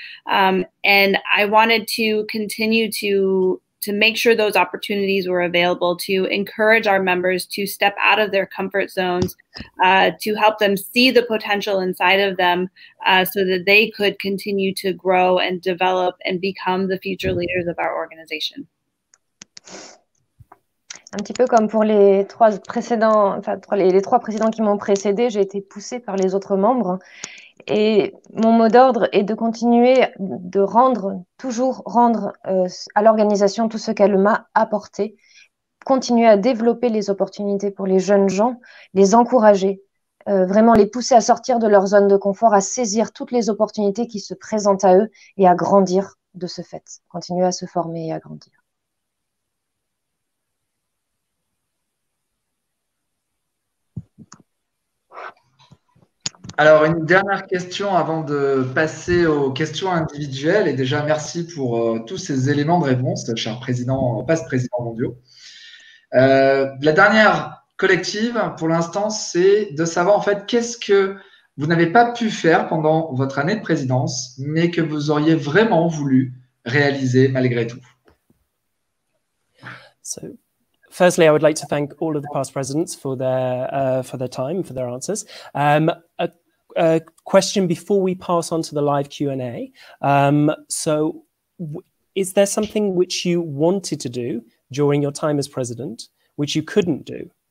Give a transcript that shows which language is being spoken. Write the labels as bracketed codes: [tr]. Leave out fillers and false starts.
[en] And I wanted to continue to make sure those opportunities were available, to encourage our members to step out of their comfort zones, to help them see the potential inside of them so that they could continue to grow and develop and become the future leaders of our organization. [fr] Un petit peu comme pour les 3 précédents, enfin les 3 présidents qui m'ont précédé, j'ai été poussée par les autres membres. Et mon mot d'ordre est de continuer de toujours rendre à l'organisation tout ce qu'elle m'a apporté, continuer à développer les opportunités pour les jeunes gens, les encourager, vraiment les pousser à sortir de leur zone de confort, à saisir toutes les opportunités qui se présentent à eux et à grandir de ce fait, continuer à se former et à grandir. Alors, une dernière question avant de passer aux questions individuelles. Et déjà, merci pour tous ces éléments de réponse, cher président, past président mondiaux. La dernière collective, pour l'instant, c'est de savoir en fait qu'est-ce que vous n'avez pas pu faire pendant votre année de présidence, mais que vous auriez vraiment voulu réaliser malgré tout. [en] Firstly, I would like to thank all of the past presidents for their time, for their answers. A question before we pass on to the live Q&A. So is there something which you wanted to do during your time as president, which you couldn't do?